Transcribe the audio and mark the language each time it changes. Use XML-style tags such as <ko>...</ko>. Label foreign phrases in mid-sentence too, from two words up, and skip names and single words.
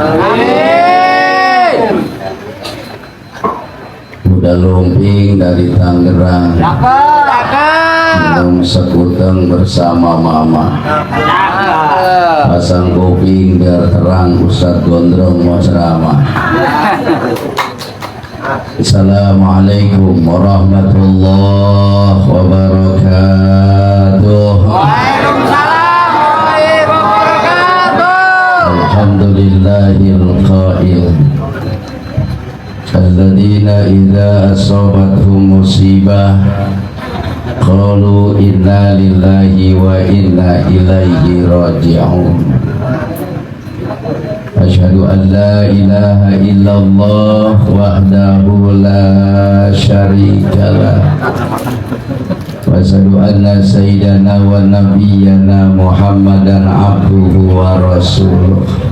<id>Udah lumping dari Tangerang, minum sekuteng bersama mama. Pasang kuping biar terang, Ustadz Gondrong mau ceramah.</id> <ar>السلام عليكم ورحمة الله وبركاته. وعليكم السلام ورحمة الله وبركاته. الحمد لله القائل الذين إذا أصابتهم مصيبة قالوا إنا لله وإنا إليه راجعون. أشهد أن لا إله إلا الله وحده لا شريك له وأشهد أن سيدنا ونبينا محمدا عبده ورسوله.</ar>